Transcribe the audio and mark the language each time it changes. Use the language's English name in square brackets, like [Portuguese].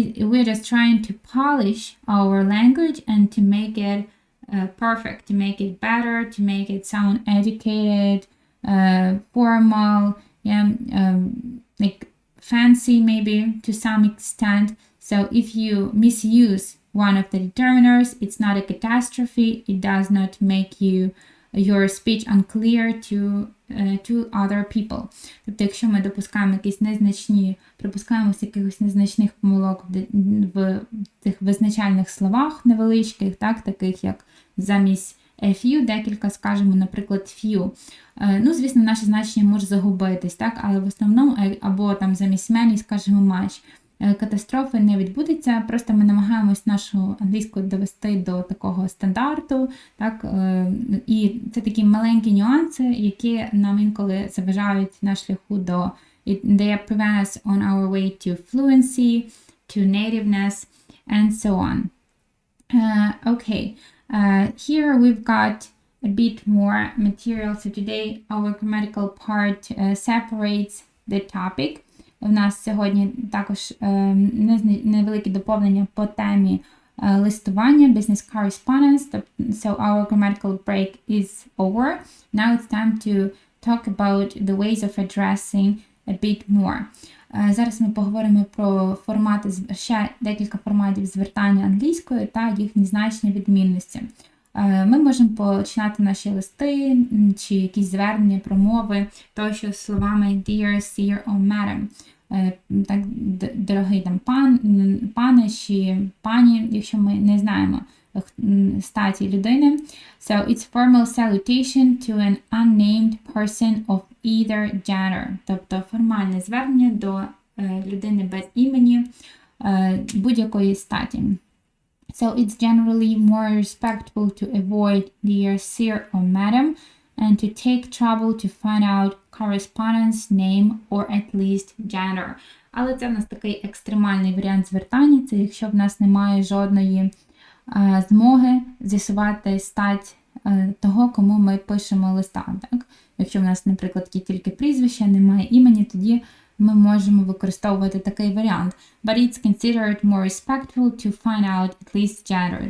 [English] We're just trying to polish our language and to make it perfect, to make it better, to make it sound educated, formal, yeah, like fancy maybe to some extent. So if you misuse one of the determiners, it's not a catastrophe. It does not make you your speech unclear to other people. [Ukrainian] Тобто, якщо ми допускаємо припускаємося якихось незначних помилок в цих визначальних словах невеличких, так, таких як замість few, декілька скажемо, наприклад, few. Ну, звісно, наше значення може загубитись, так, але в основному, або там замість many скажемо much. Катастрофи не відбудеться, просто ми намагаємось нашу англійську довести до такого стандарту, так, і це такі маленькі нюанси, які нам інколи заважають на шляху до [English] they prevent us on our way to fluency, to nativeness, and so on. Okay, here we've got a bit more material, so today our grammatical part separates the topic. [Ukrainian] У нас сьогодні також невелике доповнення по темі листування, [English] business correspondence. So our grammatical break is over. Now it's time to talk about the ways of addressing a bit more. [Ukrainian] Зараз ми поговоримо про формати, ще декілька форматів звертання англійською та їхні значні відмінності. Ми можемо починати наші листи чи якісь звернення, промови, тощо словами [English] dear, sir or madam. [Ukrainian] Так, дорогий там пане чи пані, якщо ми не знаємо статі людини. [English] So it's formal salutation to an unnamed person of either gender. [Ukrainian] Тобто формальне звернення до людини без імені будь-якої статі. [English] So it's generally more respectful to avoid dear, sir or madam and to take trouble to find out correspondence name or at least gender. [Ukrainian] Але це в нас такий екстремальний варіант звертання. Це якщо в нас немає жодної змоги з'ясувати стать того, кому ми пишемо листа. Так? Якщо в нас, наприклад, є тільки прізвище, немає імені, тоді ми можемо використовувати такий варіант. [English] But it's considered more respectful to find out at least gender.